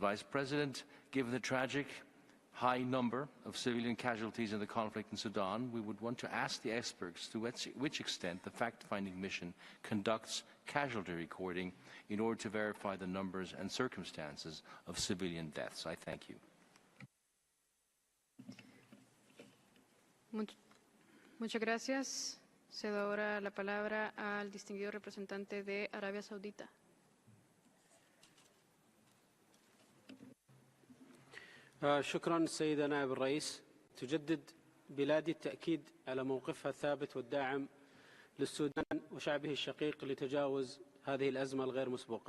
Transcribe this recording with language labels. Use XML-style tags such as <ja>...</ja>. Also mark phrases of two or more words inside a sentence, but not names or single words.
<en>Vice President, given the tragic high number of civilian casualties in the conflict in Sudan, we would want to ask the experts to which extent the fact-finding mission conducts casualty recording in order to verify the numbers and circumstances of civilian deaths. I thank you.</en> <es>Muchas gracias. Cedo ahora la palabra al distinguido representante de Arabia Saudita.</es> <ar>شكرا سيدة نائب الرئيس. تجدد بلادي التأكيد على موقفها الثابت والداعم للسودان وشعبه الشقيق لتجاوز هذه الأزمة الغير مسبوقة.</ar>